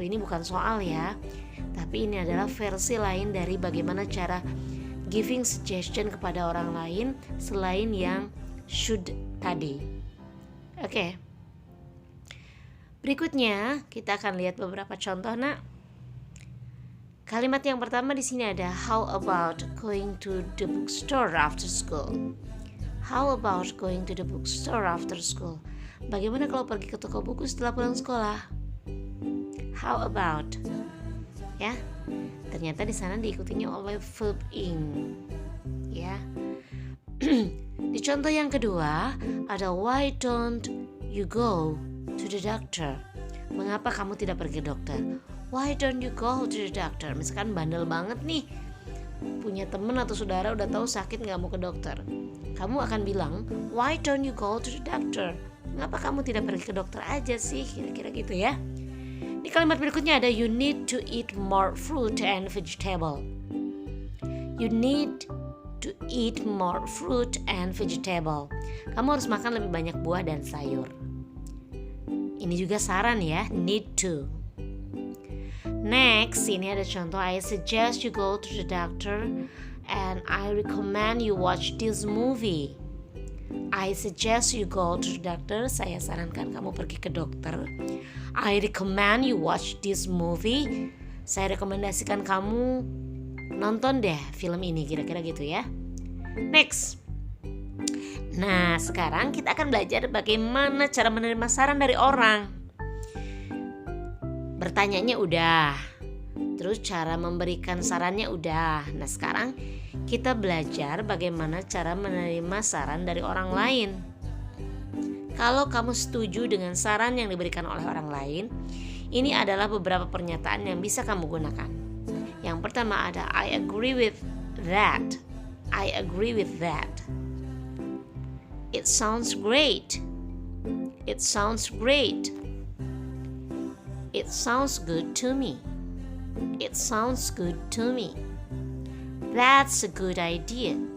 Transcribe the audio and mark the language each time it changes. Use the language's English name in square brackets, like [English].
[Indonesian] Ini bukan soal ya, tapi ini adalah versi lain dari bagaimana cara [English] giving suggestion [Indonesian] kepada orang lain selain yang should tadi. Oke. Berikutnya kita akan lihat beberapa contoh, Nak. Kalimat yang pertama di sini ada [English] how about going to the bookstore after school? How about going to the bookstore after school? [Indonesian] Bagaimana kalau pergi ke toko buku setelah pulang sekolah? [English] How about? [Indonesian] Ya. Ternyata di sana diikutinya oleh verb ing. Ya. Di contoh yang kedua ada [English] why don't you go to the doctor? [Indonesian] Mengapa kamu tidak pergi ke dokter? [English] Why don't you go to the doctor? [Indonesian] Misalkan bandel banget nih, punya temen atau saudara udah tahu sakit nggak mau ke dokter, kamu akan bilang [English] why don't you go to the doctor? [Indonesian] Mengapa kamu tidak pergi ke dokter aja sih? Kira-kira gitu ya. Di kalimat berikutnya ada [English] you need to eat more fruit and vegetable. You need to eat more fruit and vegetable. [Indonesian] Kamu harus makan lebih banyak buah dan sayur. Ini juga saran ya, [English] need to. Next, [Indonesian] ini ada contoh [English] I suggest you go to the doctor and I recommend you watch this movie. I suggest you go to the doctor. [Indonesian] Saya sarankan kamu pergi ke dokter. [English] I recommend you watch this movie. [Indonesian] Saya rekomendasikan kamu nonton deh film ini, kira-kira gitu ya. Next. Nah, sekarang kita akan belajar bagaimana cara menerima saran dari orang. Bertanyanya udah, terus cara memberikan sarannya udah. Nah, sekarang kita belajar bagaimana cara menerima saran dari orang lain. Kalau kamu setuju dengan saran yang diberikan oleh orang lain, ini adalah beberapa pernyataan yang bisa kamu gunakan. Yang pertama ada [English] I agree with that. I agree with that. It sounds great. It sounds great. It sounds good to me. It sounds good to me. That's a good idea.